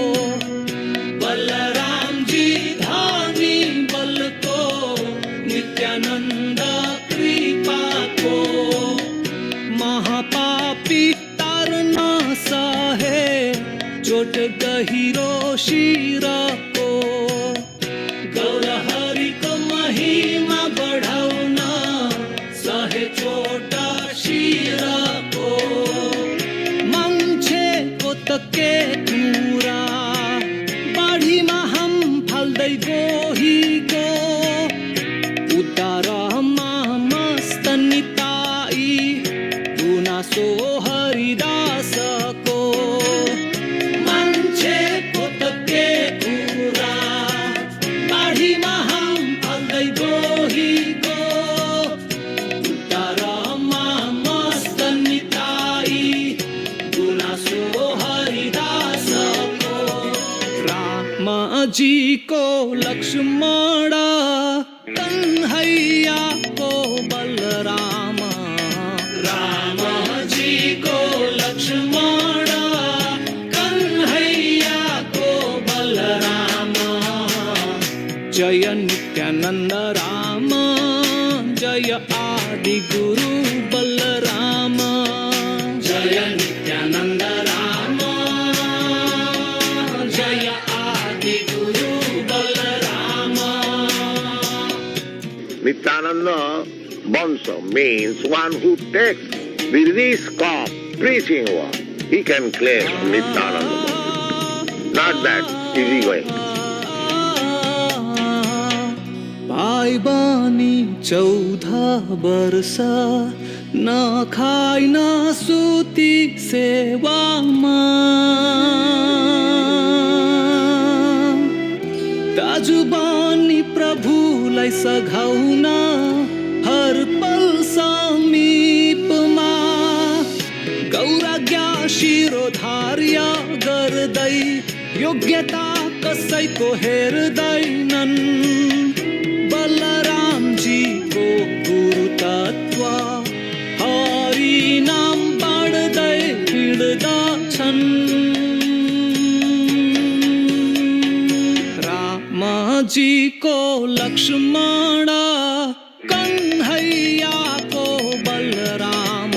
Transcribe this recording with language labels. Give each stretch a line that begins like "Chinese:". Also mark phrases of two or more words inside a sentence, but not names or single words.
Nepali: बलराम जी धानी बल को, नित्यानंद कृपा को। महापापी तारना सहे, चोट गहिरो शिर को। गौर हरि को महिमा बढ़ाउना, सहे चोट शिर को। मान्छे को तके कुरा, बाढीमा हम फाल्दै गएको। उतारमा मस्त निताई, गुनासो हरिदासको। मान्छे को तके कुरा, बाढीमा हम फाल्दै गएको। उतारमा मस्त निताई, गुनासो हरिदासको। राम जी को लक्ष्मण, कन्हैया को बलराम। राम जी को लक्ष्मण, कन्हैया को बलराम। जय नित्यानंद राम, जय आदि गुरु बलराम। जय नित्यानंद राम, जय आदि गुरु बलराम।
English: Nityananda Bonso means one who takes the risk of preaching one. He can claim Nityananda Bonso. Not that easy going.
Nepali: भाइ बनी 14 वर्ष, न खाइ न सुती सेवामा। दाजु बनी प्रभुलाई सघाउन, हर पल समीपमा। गौराज्ञा शिरोधार्य गर्दै, योग्यता कसैको हेर्दैनन्। बलराम जी को गुरु तत्व, हरि नाम बाँड्दै हिँड्दछन्। राम जी को लक्ष्मण, कन्हैया को बलराम।